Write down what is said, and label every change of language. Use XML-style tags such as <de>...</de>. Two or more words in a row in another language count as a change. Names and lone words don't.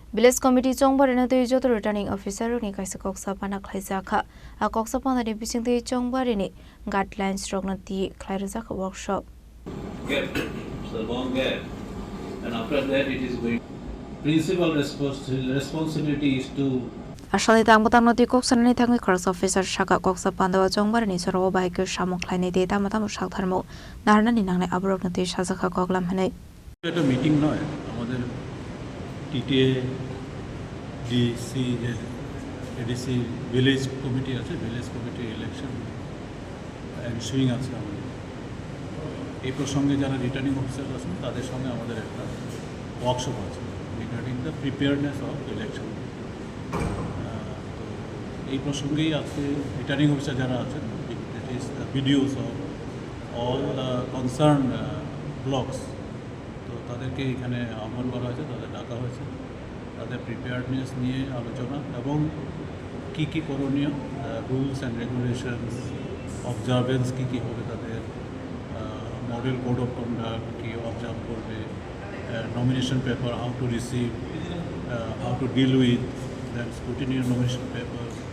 <trp>Village Committee Chongbari na Twiwi Jotto Returning Officer rokni Kaisa Kokchap Panda Khlaijakha Kokchap Panda ni Bisingtwi Chongbari ni Liens rokni Khlairwjakha workshop.</trp> <en>Gap, it's a long gap, and after that it is going. Principal responsibility is to.</en> <trp>Asali tang batang noti Kokchap ni tangwi Khorang officer shaka Kokchap Panda wa Chongbari ni soro baikyo samok khlaini de tamatam shaktarmo narna ni nangne abrok noti Khlairwjakha koklam hanai.</trp> <bn>এটা মিটিং নয় আমাদের টিটিএ ডিসি এডিসি</bn> <en>village committee</en> <bn>আছে</bn> <en>village committee election ensuing</en> <bn>আছে আমাদের এই প্রসঙ্গে যারা</bn> <en>returning officer</en> <bn>আছেন তাদের সঙ্গে আমাদের একটা ওয়ার্কশপ আছে</bn> <en>regarding the preparedness of election</en> <bn>এই প্রসঙ্গেই আজকে</bn> <en>returning officer</en> <bn>যারা আছেন</bn> <en>it is the videos of all the concern</en> <bn>ব্লকস তো তাদেরকে এখানে আহ্বান করা হয়েছে তাদের ডাকা হয়েছে তাদের প্রিপেয়ারনেস নিয়ে আলোচনা এবং কী কী করণীয়</bn> <en>rules and regulations observance</en> <bn>কী হবে তাদের</bn> <en>model code of conduct</en> <bn>কী অবজার্ভ করবে</bn> <en>nomination paper how to receive how to deal with then scrutiny nomination paper</en>